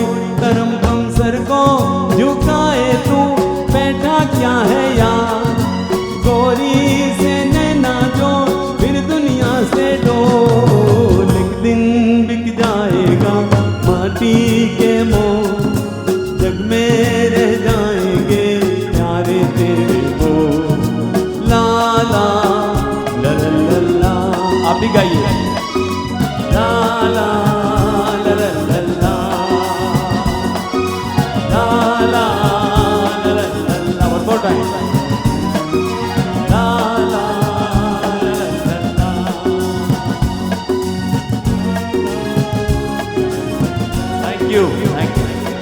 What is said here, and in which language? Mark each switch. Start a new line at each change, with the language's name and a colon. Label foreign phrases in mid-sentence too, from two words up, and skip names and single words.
Hindi: करम बम सर को झुकाए तू बैठा क्या है यार, गोरी से नैना जो फिर दुनिया से डोल। एक दिन बिक जाएगा माटी के मोल, जग में रह जाएंगे प्यारे तेरे बोल। ला ला ला ला ला, आप भी गाइए। ला ला ला ला ला ला ला ला ला ला।
English: One more time. ला ला ला ला ला। Thank you.